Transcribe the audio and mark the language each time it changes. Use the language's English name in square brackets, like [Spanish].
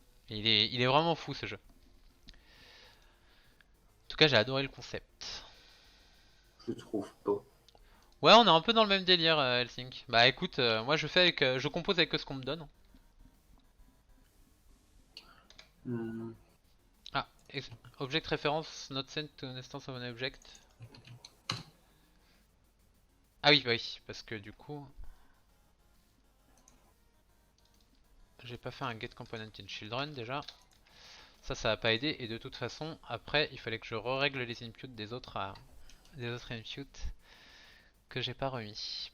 [French] Et il est vraiment fou ce jeu. En tout cas, j'ai adoré le concept. Je trouve pas. Ouais, on est un peu dans le même délire, Helsing. Bah écoute, moi je compose avec ce qu'on me donne. Hmm. [English] Ah, object reference not sent to an instance of an object. [French] Ah oui, bah oui, parce que du coup, j'ai pas fait un get component in children déjà. Ça va pas aider. Et de toute façon, après, il fallait que je règle les inputs des autres inputs que j'ai pas remis.